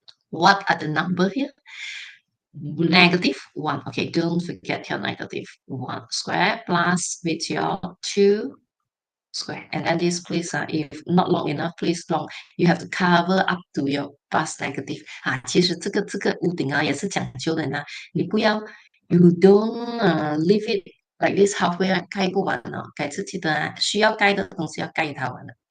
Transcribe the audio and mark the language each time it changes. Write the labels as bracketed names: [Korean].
[English] What are the number here? -1. Okay, don't forget your -1 square plus with your 2 square. And then this please, if not long enough, please long. You have to cover up to your plus negative. [Chinese] 其实这个屋顶也是讲究的呢。你不要 [English] you don't leave it like this halfway [Chinese] 盖不完哦。盖自己的需要盖的东西要盖它完了。